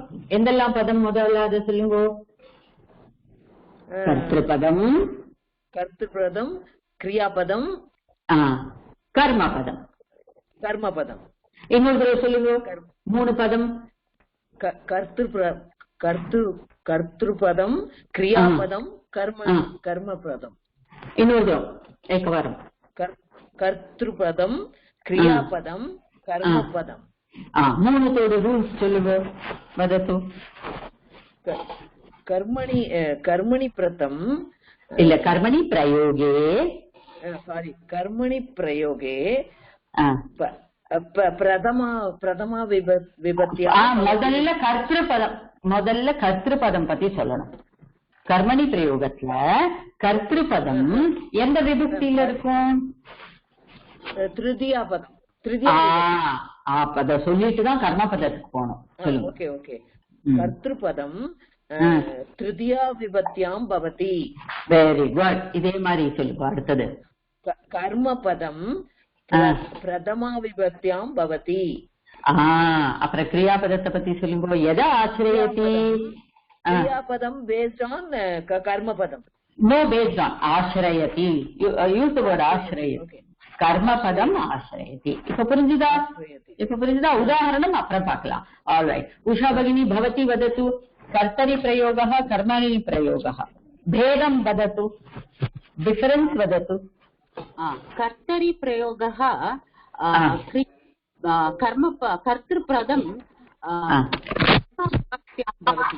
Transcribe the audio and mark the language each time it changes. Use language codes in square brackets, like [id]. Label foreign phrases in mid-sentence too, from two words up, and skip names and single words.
[ta] எந்தெல்லாம் பதம்? முதல்ல சொல்லுங்க. கர்த்தபதம், கர்த்தபதம், கிரியாபதம், கர்மபதம். கர்மபதம். இன்னொரு தடவை சொல்லுங்க. 3 பதம். [sa] कर्तृपदं क्रियापदं कर्मपदम् இன்னொரு एकवारं कर्तृपदं क्रियापदं कर्मपदम् [ta] மூணு தோடு ரூல்ஸ் சொல்லுங்க वदतु [sa] कर्मणि प्रथम இல்ல कर्मणि प्रयोगे सारी कर्मणि प्रयोगे प्रथमा विभक्तिया [ta] முதல்ல கர்த்திருபதம் பத்தி சொல்லணும். கர்மணி பிரயோகத்துல கர்த்திருபதம் எந்த விபக்தியில இருக்கும்? திருதியா பதம். அத சொல்லிட்டு தான் கர்மபதத்துக்கு போகணும். சொல்லுங்க. ஓகே ஓகே. [sa] कर्तृपदं तृतीया विभक्त्यां भवति. [en] very good. [ta] இதே மாதிரி சொல்லுங்க. அடுத்தது [sa] कर्मपदं प्रथमा विभक्त्यां भवति. [ta] அப்புறம் கிரியாபதத்தை பத்தி சொல்லுங்க. எதை ஆசிரியத்தி? [en] क्रियापदम based on कर्मपदम. No, based on ஆசிரியத்தி. use the word ஆசிரியத்தி. [ta] கர்மபதம் ஆசிரியத்தி. இப்ப புரிஞ்சுதா? உதாரணம் அப்புறம் பார்க்கலாம். [en] all right. [sa] உஷா भगिनी भवती वदतु कर्तरि प्रयोगः कर्मणि प्रयोगः भेदं वदतु, डिफरेंस वदतु. कर्तरि प्रयोगः कर्तृपदं भवति.